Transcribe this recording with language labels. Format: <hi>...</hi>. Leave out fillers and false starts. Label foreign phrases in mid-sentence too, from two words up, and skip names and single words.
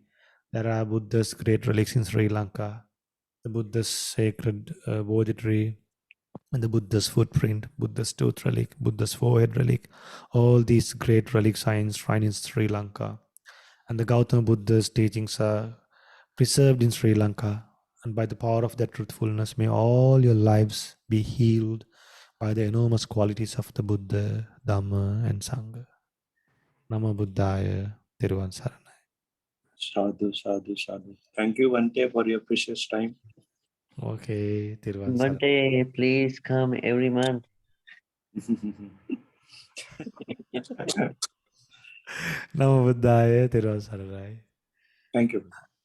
<en>There are Buddha's great relics in Sri Lanka, the Buddha's sacred Bodhi tree, and the Buddha's footprint, Buddha's tooth relic, Buddha's forehead relic. All these great relics are enshrined in Sri Lanka. And the Gautama Buddha's teachings are preserved in Sri Lanka. And by the power of that truthfulness, may all your lives be healed by the enormous qualities of the Buddha, Dhamma, and Sangha.</en> <pi>Namo Buddhaya,</pi> <si>තෙරුවන් සරණයි.</si> <pi>Sadhu, sadhu, sadhu.</pi> <en>Thank you, Bhante, for your precious time.</en> <si>Okay, තෙරුවන් සරණයි.</si> <en>Bhante, please come every month.</en> <pi>Namo Buddhaya,</pi> <si>තෙරුවන් සරණයි.</si> <en>Thank you.</en>